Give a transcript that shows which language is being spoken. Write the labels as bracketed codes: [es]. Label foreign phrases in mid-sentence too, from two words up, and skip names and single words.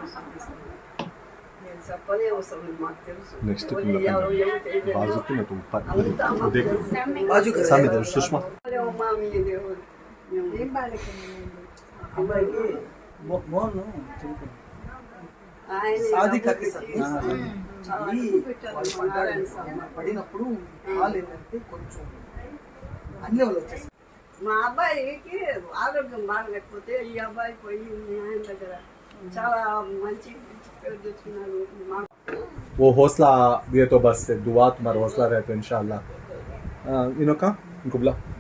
[hi] नेक्स्ट सामने सुषमा [te] పడినప్పుడు వాళ్ళు ఏంటంటే కొంచెం అన్ని వాళ్ళు వచ్చేసి మా అబ్బాయికి ఆరోగ్యం బాగలేకపోతే ఈ అబ్బాయి పోయి ఆయన దగ్గర చాలా మంచి పేరు తెచ్చుకున్నాడు. [hi] वो हौसला दिए तो बस दुआ तुम्हारा हौसला रहे तो इंशाल्लाह इनो का इनको बुला